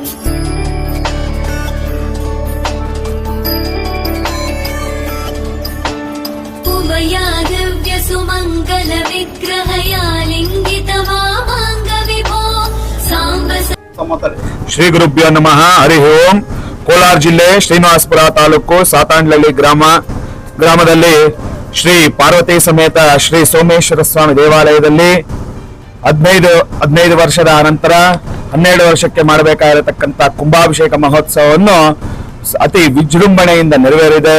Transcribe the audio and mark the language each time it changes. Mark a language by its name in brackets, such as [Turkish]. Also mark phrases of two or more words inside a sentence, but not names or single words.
[Sanskrit] उभया दिव्य सुमङ्गल विग्रहया लिङ्गित वामाङ्ग विभो साम्ब ಶ್ರೀ ಗುರುಭ್ಯೋ ನಮಃ. ಹರಿ ಓಂ. [Kannada] ಕೋಲಾರ ಜಿಲ್ಲೆ ಶ್ರೀನಿವಾಸಪುರ ತಾಲೂಕು ಸಾತಾಂಡ್ಲಹಳ್ಳಿ ಗ್ರಾಮದಲ್ಲಿ ಶ್ರೀ ಪಾರ್ವತಿ ಸಮೇತ ಶ್ರೀ ಸೋಮೇಶ್ವರ ಸ್ವಾಮಿ ದೇವಾಲಯದಲ್ಲಿ 15 ವರ್ಷದ ಅನಂತರ 12 ವರ್ಷಕ್ಕೆ ಮಾಡಬೇಕಾಗಿರತಕ್ಕಂಥ ಕುಂಭಾಭಿಷೇಕ ಮಹೋತ್ಸವವನ್ನು ಅತಿ ವಿಜೃಂಭಣೆಯಿಂದ ನೆರವೇರಿದೆ.